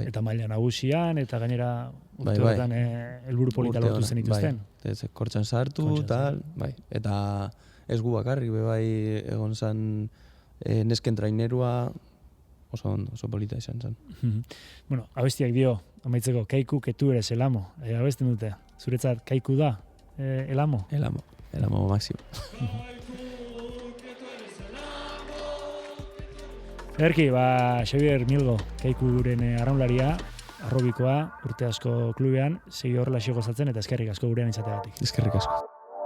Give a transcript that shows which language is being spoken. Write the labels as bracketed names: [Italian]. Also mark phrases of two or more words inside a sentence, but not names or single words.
[Basque] Eta maila nagusian, eta gainera urte horretan helburu polita lortu zen ituzten. Bai, kortxan sartu, tal, bai. Eta ez gu bakarrik, bai egon zen nesken trainerua, oso polita izan zen. Bueno, abestiak dio, amaitzeko, Kaiku, [Spanish] que tu eres el amo. [Basque] Abesten dute, zuretzat Kaiku da, [Spanish] el amo? El amo máximo. [Basque] Erki, Xabier Milgo, Kaikuren arraunlaria, arrobikoa, urte asko klubean, segi horrela gozatzen eta eskerrik asko gurean izateagatik. Eskerrik asko.